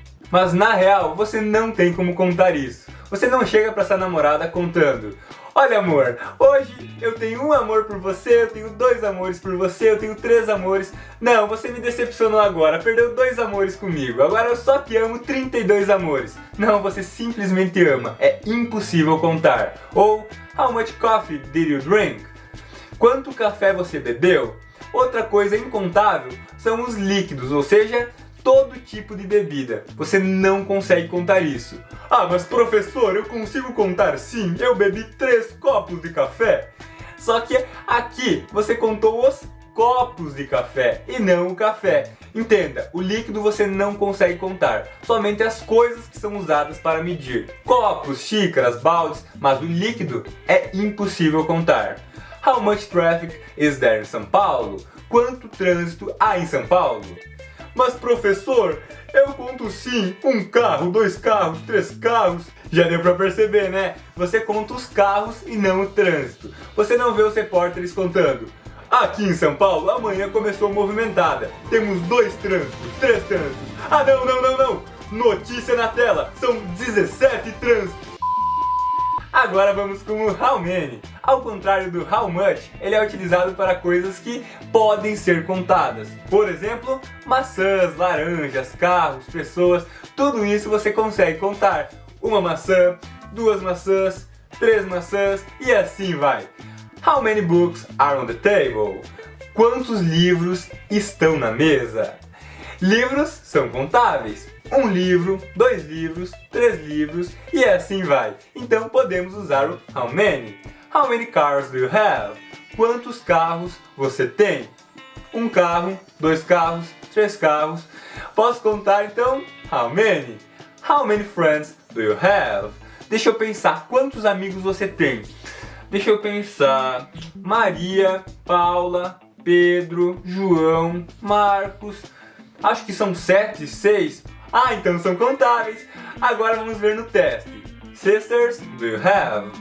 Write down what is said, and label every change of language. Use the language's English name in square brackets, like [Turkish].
[Portuguese] Mas na real, você não tem como contar isso. Você não chega pra sua namorada contando: olha amor, hoje eu tenho um amor por você, eu tenho 2 amores por você, eu tenho 3 amores. Não, você me decepcionou agora, perdeu 2 amores comigo, agora eu só te amo 32 amores. Não, você simplesmente ama, é impossível contar. [English] Ou, how much coffee did you drink? [Portuguese] Quanto café você bebeu? Outra coisa incontável são os líquidos, ou seja, todo tipo de bebida. Você não consegue contar isso. Ah, mas professor, eu consigo contar sim, eu bebi 3 copos de café. Só que aqui você contou os copos de café e não o café. Entenda, o líquido você não consegue contar, somente as coisas que são usadas para medir. Copos, xícaras, baldes, mas o líquido é impossível contar. [English] How much traffic is there in São Paulo? [Portuguese] Quanto trânsito há em São Paulo? Mas professor, eu conto sim, 1 carro, 2 carros, 3 carros. Já deu pra perceber, né? Você conta os carros e não o trânsito. Você não vê os repórteres contando: aqui em São Paulo, amanhã começou movimentada. Temos 2 trânsitos, 3 trânsitos. Ah não! Notícia na tela, são 17 trânsitos. Agora vamos com o how many. Ao contrário do how much, ele é utilizado para coisas que podem ser contadas. Por exemplo, maçãs, laranjas, carros, pessoas, tudo isso você consegue contar. 1 maçã, 2 maçãs, 3 maçãs e assim vai. [English] How many books are on the table? [Portuguese] Quantos livros estão na mesa? Livros são contáveis. 1 livro, 2 livros, 3 livros e assim vai. Então podemos usar o how many. [English] How many cars do you have? [Portuguese] Quantos carros você tem? 1 carro, 2 carros, 3 carros. Posso contar então? How many? [English] How many friends do you have? [Portuguese] Deixa eu pensar, quantos amigos você tem? Deixa eu pensar. Maria, Paula, Pedro, João, Marcos. Acho que são 7, 6. Ah, então são contáveis. Agora vamos ver no teste. [English] Sisters do you have?